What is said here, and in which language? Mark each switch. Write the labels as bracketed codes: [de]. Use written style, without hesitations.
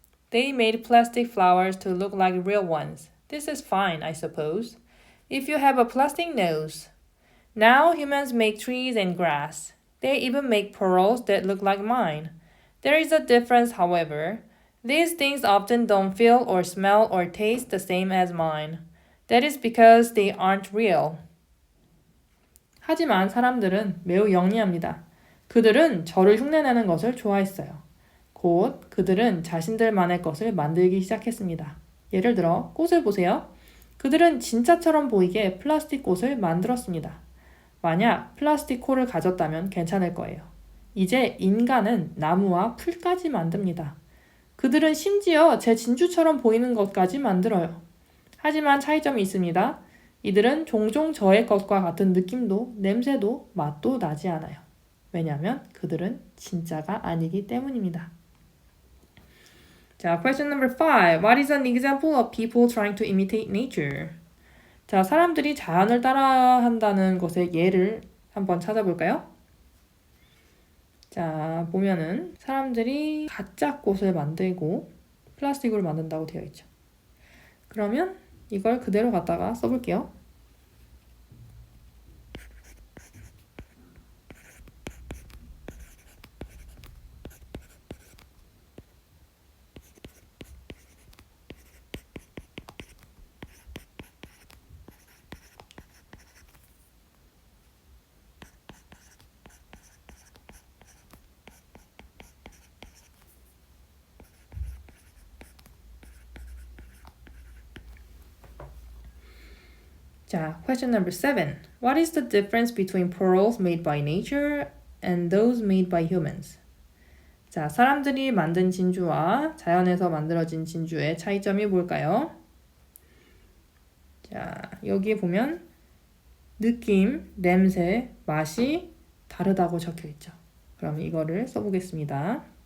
[en] They made plastic flowers to look like real ones. This is fine, I suppose, if you have a plastic nose. Now humans make trees and grass. They even make pearls that look like mine. There is a difference, however. These things often don't feel or smell or taste the same as mine. That is because they aren't real. [ko] 하지만 사람들은 매우 영리합니다. 그들은 저를 흉내내는 것을 좋아했어요. 곧 그들은 자신들만의 것을 만들기 시작했습니다. 예를 들어 꽃을 보세요. 그들은 진짜처럼 보이게 플라스틱 꽃을 만들었습니다. 만약 플라스틱 코를 가졌다면 괜찮을 거예요. 이제 인간은 나무와 풀까지 만듭니다. 그들은 심지어 제 진주처럼 보이는 것까지 만들어요. 하지만 차이점이 있습니다. 이들은 종종 저의 것과 같은 느낌도 냄새도 맛도 나지 않아요. 왜냐하면 그들은 진짜가 아니기 때문입니다. [en] 자, question number 5. What is an example of people trying to imitate nature? [ko] 자, 사람들이 자연을 따라한다는 것의 예를 한번 찾아볼까요? 자, 보면은 사람들이 가짜 꽃을 만들고 플라스틱으로 만든다고 되어 있죠. 그러면 이걸 그대로 갖다가 써볼게요. [en] 자, question number 7. What is the difference between pearls made by nature and those made by humans? [ko] 자, 사람들이 만든 진주와 자연에서 만들어진 진주의 차이점이 뭘까요? 자, 여기에 보면 느낌, 냄새, 맛이 다르다고 적혀 있죠. 그럼 이거를 써보겠습니다.